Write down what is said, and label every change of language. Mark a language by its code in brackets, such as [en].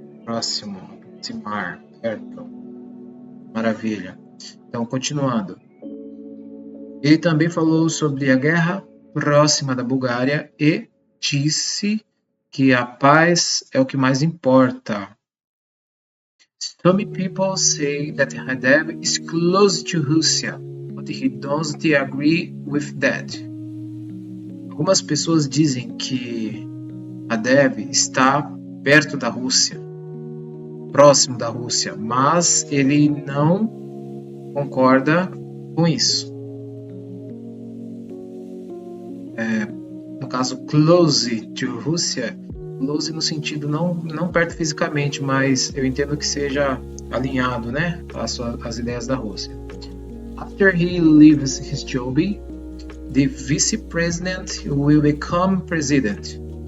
[pt] Próximo, aproximar, perto. Maravilha. Então, continuando. Ele também falou sobre a guerra próxima da Bulgária e disse que a paz é o que mais importa. [en] Some people say that Radev is close to Russia, but he doesn't agree with that. [pt] Algumas pessoas dizem que Radev está perto da Rússia, próximo da Rússia, mas ele não concorda com isso. No caso, close to Rússia, close no sentido não perto fisicamente, mas eu entendo que seja alinhado, né, às ideias da Rússia. [en] After he leaves his job, the vice president will become president.